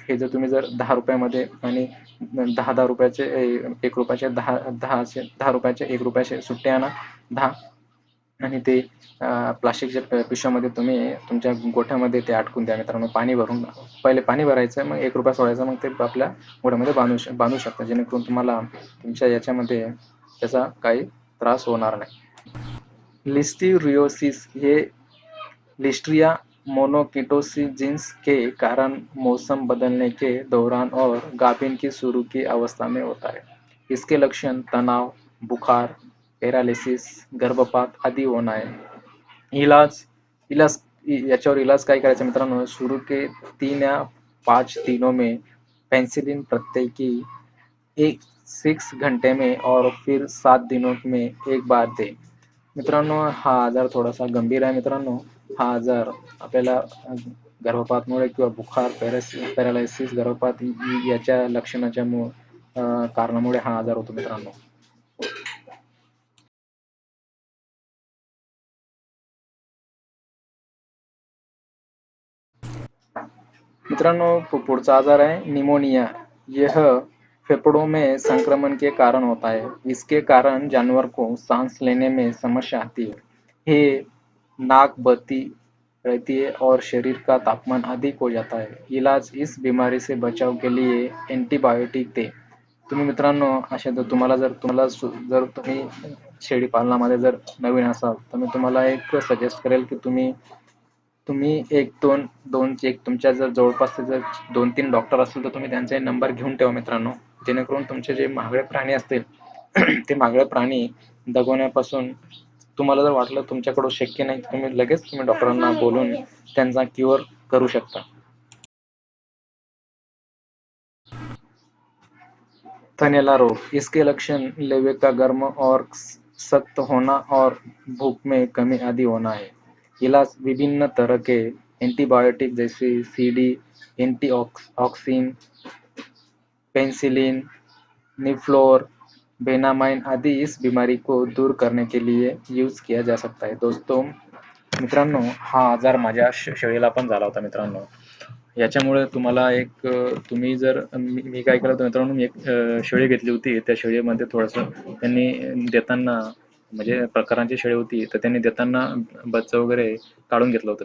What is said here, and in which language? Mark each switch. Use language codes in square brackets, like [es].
[mr] हे जर तुम्ही जर ₹10 आणि 10 रुपयाचे ₹1 ₹10 ₹1 सुट्टे आणा 10 आणि ते प्लास्टिकच्या पिशव्यामध्ये तुम्ही तुमच्या गोठ्यामध्ये ते अटकून द्या मित्रांनो. पाणी भरून पहिले पाणी भरायचं, मग ₹1 सोडायचा, मग ते आपल्या गोठ्यामध्ये बांधू शकता जेणेकरून तुम्हाला तुमच्या याच्यामध्ये त्याचा काही त्रास होणार नाही. [hi] लिस्टीरियोसिस. ये लिस्ट्रिया मोनोकिटोसिस के कारण मौसम बदलने के दौरान और गाभिन की शुरू की अवस्था में होता है. इसके लक्षण तनाव, बुखार, पैरालिसिस, गर्भपात आदि होना है. इलाज. इलाज. [mr] याच्यावर इलाज काय करायचा मित्रांनो, [hi] शुरू के 3 या 5 दिनों में पेनिसिलिन प्रत्येकी 6 घंटे में और फिर 7 दिनों में एक बार दे. [mr] मित्रांनो, हा आजार थोडासा गंभीर आहे मित्रांनो. हा आजार आपल्याला गर्भपातमुळे किंवा बुखार, पॅरालिसिस, गर्भपात याच्या लक्षणाच्या कारणामुळे हा आजार होतो मित्रांनो. मित्रांनो, पुढचा आजार आहे निमोनिया। [hi] यह फेफड़ों में संक्रमण के कारण होता है। इसके कारण जानवर को सांस लेने में समस्या आती है। ये नाक बहती रहती है और शरीर का तापमान अधिक हो जाता है। इलाज इस बीमारी से बचाव के लिए एंटीबायोटिक दे। [mr] तुम्ही मित्रांनो, अशा जर जर तुम्ही शेळी पालनामध्ये जर नवीन असाल तर मी तुम्हाला एक सजेस्ट करेल की तुम्ही तुम्ही एक दोन दोन एक तुमच्या जर जवळपासचे जर 2-3 डॉक्टर असतील तर तुम्ही त्यांचे नंबर घेऊन ठेवा मित्रांनो. जेणेकरून तुमचे जे महागडे प्राणी असतील ते महागडे प्राणी दगवण्यापासून तुम्हाला जर वाटलं तुमच्याकडून शक्य नाही, तुम्ही डॉक्टरांना बोलून त्यांचा क्युअर करू शकता. [hi] थनैला रोग, इसके लक्षण लेवे का गर्म और सख्त होना और भूख में कमी आदि होना है। इलाज विभिन्न तरह के एंटीबायोटिक जैसे सीडी, एंटीऑक्सिन, पेनिसिलिन, निफ्लोर, बेनामाइन आदि इस बीमारी को दूर करने के लिए यूज किया जा सकता है. [mr] दोस्तों, मित्रांनो, हा आजार माझ्या शेळीला पण झाला होता मित्रांनो. याच्यामुळे तुम्हाला एक तुम्ही जर मी काय केलं होतं मित्रांनो, मी एक शेळी घेतली होती. त्या शेळीमध्ये थोडंसं त्यांनी देताना म्हणजे प्रकारांची शेळी होती, तर त्यांनी देताना बच्चं वगैरे काढून घेतलं होतं.